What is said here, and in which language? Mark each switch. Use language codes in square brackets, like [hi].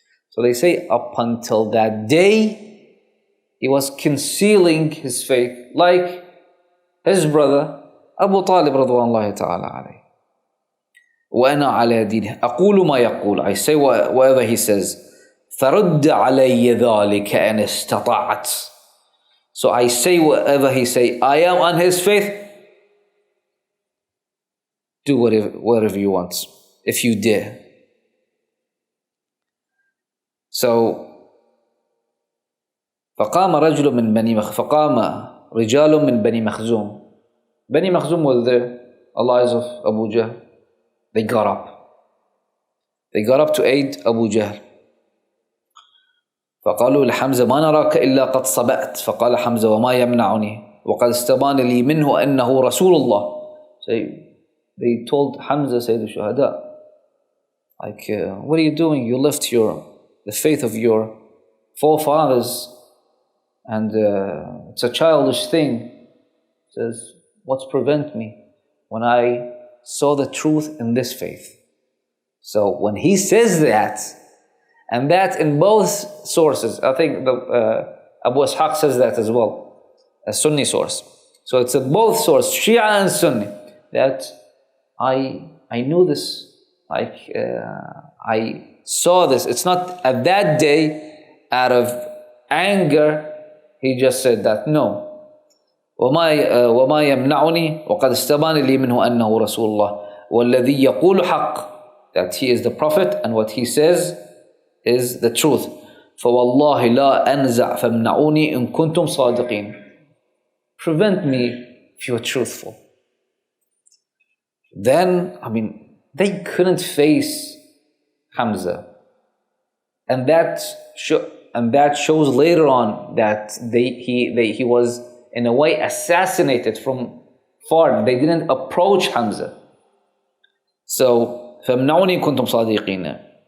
[en] So they say up until that day he was concealing his faith, like his brother Abu Talib radwanullahi ta'ala alayhi. [ar] وأنا على دينه أقول ما يقول, [en] I say whatever he says. [ar] فرد علي ذلك إن استطعت. [en] So I say whatever he say, I am on his faith, do whatever you want, if you dare. [ar] So فقام رجل من فقام رجال من بني مخزوم. [en] Bani Makhzum was the allies of Abu Jahl. They got up. They got up to aid Abu Jahl. [ar] فقالوا لحمزة ما نراك إلا قد صبأت. فقال حمزة وما يمنعني وقد استبان لي منه أنه رسول الله. [en] So they told Hamza, Sayyid al-Shuhada, like, what are you doing? You left the faith of your forefathers, and it's a childish thing. He says, what's prevent me? when I saw the truth in this faith. So when he says that, and that in both sources, I think Abu Ishaq says that as well, a Sunni source. So it's in both sources, Shia and Sunni, that I knew this, like I saw this. It's not at that day out of anger he just said that. No. [ar] وما يمنعني وقد استبان لي منه أنه رسول الله والذي يقول حق, [en] that he is the prophet and what he says is the truth. [ar] فوالله لا أنزع فامنعوني إن كنتم صادقين. [en] Prevent me if you are truthful. Then, they couldn't face Hamza, and that shows later on that he was in a way assassinated from far. They didn't approach Hamza. [ar] So فَمْنَعُونِي كُنْتُمْ صَادِقِينَ.